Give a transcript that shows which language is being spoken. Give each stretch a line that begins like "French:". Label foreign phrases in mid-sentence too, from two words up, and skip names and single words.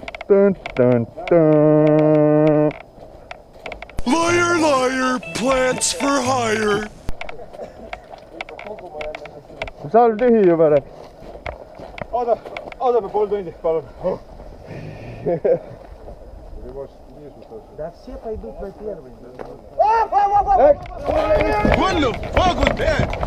English: Dun, dun, dun. Liar, liar, plants for hire.
Estonian: Salv tühi juba läks. Oodame pool tundi, palun.
Russian: Да все пойдут на первый.
English: What the fuck was that?